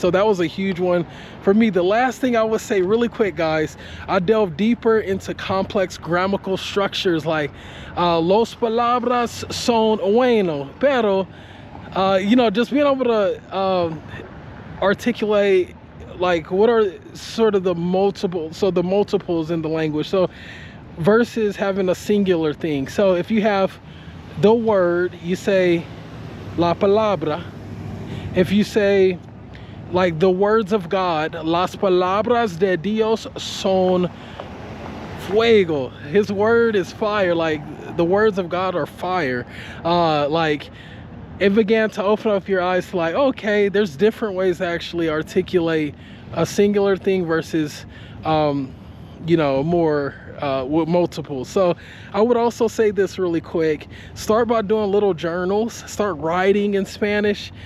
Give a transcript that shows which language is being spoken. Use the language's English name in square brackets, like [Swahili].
[English] So that was a huge one for me. The last thing I would say really quick, guys, I delved deeper into complex grammatical structures like [Spanish] los palabras son bueno, [English] pero you know, just being able to articulate like what are sort of the multiples in the language, so versus having a singular thing. So if you have the word, you say [Spanish] la palabra. [English] If you say like the words of God, [Spanish] las palabras de Dios son fuego. [English] His word is fire. Like the words of God are fire. Like it began to open up your eyes to like, okay, there's different ways to actually articulate a singular thing versus you know, more with multiple. So I would also say this really quick: start by doing little journals, start writing in Spanish.